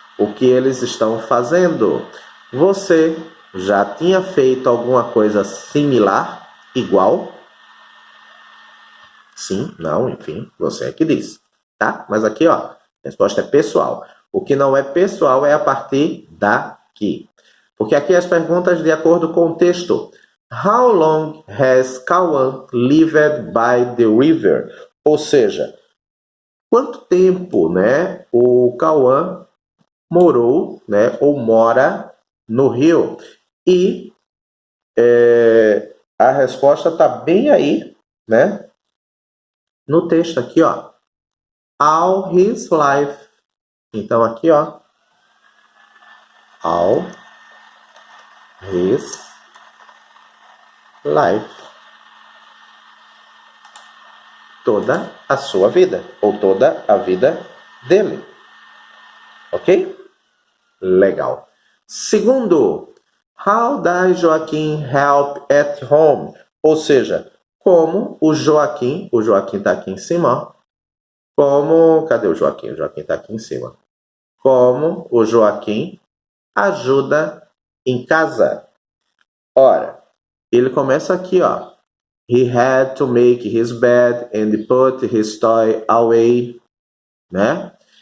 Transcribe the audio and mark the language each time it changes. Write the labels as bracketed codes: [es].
[pt] O que eles estão fazendo? Você já tinha feito alguma coisa similar, igual? Sim, não, enfim, você é que diz, tá? Mas aqui, ó, a resposta é pessoal. O que não é pessoal é a partir daqui. Porque aqui as perguntas de acordo com o texto. [en] How long has Kawan lived by the river? [pt] Ou seja, quanto tempo, né, o Kawan morou, né, ou mora no rio? E a resposta está bem aí, né, no texto aqui, ó. [en] All his life. [pt] Então aqui, ó. [en] All his life. [pt] Toda a sua vida, ou toda a vida dele. Ok? Legal. Segundo, [en] how does Joaquim help at home? [pt] Ou seja, como o Joaquim está aqui em cima, cadê o Joaquim? O Joaquim está aqui em cima. Como o Joaquim ajuda em casa. Ora, ele começa aqui, ó. [en] He had to make his bed and put his toy away, né?